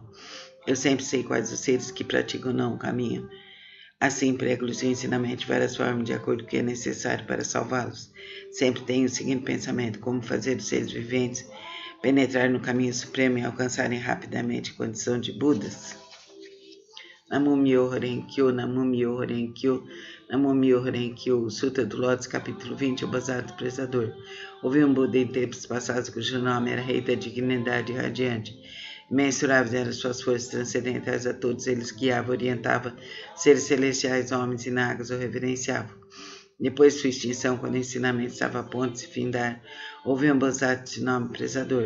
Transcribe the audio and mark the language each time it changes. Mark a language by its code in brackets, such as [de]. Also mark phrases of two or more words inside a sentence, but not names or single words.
[pt] Eu sempre sei quais os seres que praticam não o caminho. Assim, prego-lhes o ensinamento de várias formas, de acordo com o que é necessário para salvá-los. Sempre tenho o seguinte pensamento: como fazer os seres viventes penetrar no caminho supremo e alcançarem rapidamente a condição de Budas. [ja] 南無妙法蓮華経、南無妙法蓮華経、南無妙法蓮華経. [pt] O Sutra do Lótus, capítulo 20, o Bodhisattva Prezador. Houve um Buda em tempos passados cujo nome era Rei da Dignidade Radiante. Imensuráveis eram suas forças transcendentais, a todos eles guiava, orientava, seres celestiais, homens e nagas o reverenciavam. Depois de sua extinção, quando o ensinamento estava a ponto de se findar, houve um Bodhisattva de nome Prezador.